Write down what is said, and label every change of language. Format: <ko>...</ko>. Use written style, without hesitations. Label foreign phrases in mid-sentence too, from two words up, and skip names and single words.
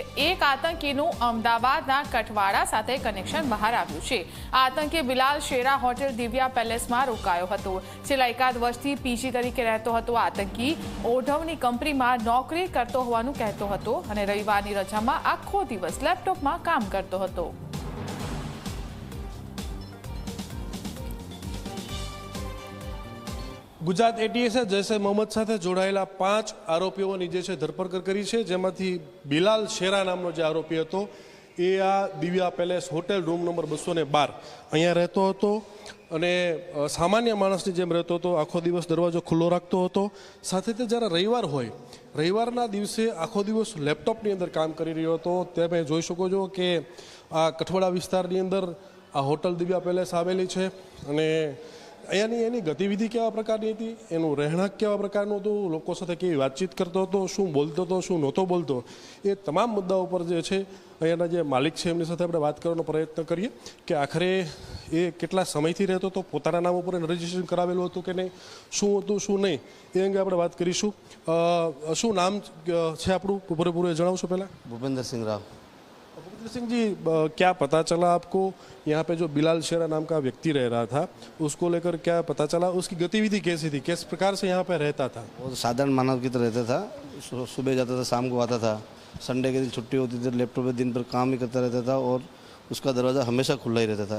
<gu>એક આતંકીનું અમદાવાદના કઠવાડા સાથે કનેક્શન બહાર આવ્યું છે। આતંકી બિલાલ શેરા હોટેલ દિવ્યા પેલેસમાં રોકાયો હતો। છેલ્લા એકાદ વર્ષથી પીજી તરીકે રહેતો હતો। આતંકી ઓઢવની કંપનીમાં નોકરી કરતો હોવાનું કહેતો હતો અને રવિવારની રજામાં આખો દિવસ લેપટોપમાં કામ કરતો હતો। ગુજરાત એટીએસે જૈશ એ મોહમ્મદ સાથે જોડાયેલા 5 આરોપીઓની જે છે ધરપકડ કરી છે, જેમાંથી બિલાલ શેરા નામનો જે આરોપી હતો એ આ દિવ્યા પેલેસ હોટેલ રૂમ નંબર 212 અહીંયા રહતો હતો અને સામાન્ય માણસની જેમ રહેતો હતો। આખો દિવસ દરવાજો ખુલ્લો રાખતો હતો। સાથે તે જ્યારે રવિવાર હોય, રવિવારના દિવસે આખો દિવસ લેપટોપની અંદર કામ કરી રહ્યો હતો। તમે જોઈ શકો છો કે આ કઠવાડા વિસ્તારની અંદર આ હોટલ દિવ્યા પેલેસ આવેલી છે અને અહીંયાની એની ગતિવિધિ કેવા પ્રકારની હતી, એનું રહેણાંક કેવા પ્રકારનું હતું, લોકો સાથે કેવી વાતચીત કરતો હતો, શું બોલતો હતો, શું નહોતો બોલતો, એ તમામ મુદ્દાઓ પર જે છે અહીંયાના જે માલિક છે એમની સાથે આપણે વાત કરવાનો પ્રયત્ન કરીએ કે આખરે એ કેટલા સમયથી રહેતો હતો, પોતાના નામ ઉપર રજીસ્ટ્રેશન કરાવેલું હતું કે નહીં, શું હતું શું નહીં, એ અંગે આપણે વાત કરીશું। શું નામ છે આપણું પૂરેપૂરું જણાવશો પહેલાં?</gu> <hi>भूपेंद्र सिंह राव। भूपेंद्र सिंह जी, क्या पता चला आपको यहाँ पे जो बिलाल शेरा नाम का व्यक्ति रह रहा था उसको लेकर क्या पता चला, उसकी गतिविधि कैसी थी, किस प्रकार से यहाँ पे रहता था? वो साधारण मानव की तरह रहता था। सुबह जाता था, शाम को आता था। संडे के दिन छुट्टी होती थी, लैपटॉप पे दिन भर काम ही करता रहता था और उसका दरवाज़ा हमेशा खुला ही रहता था।</hi>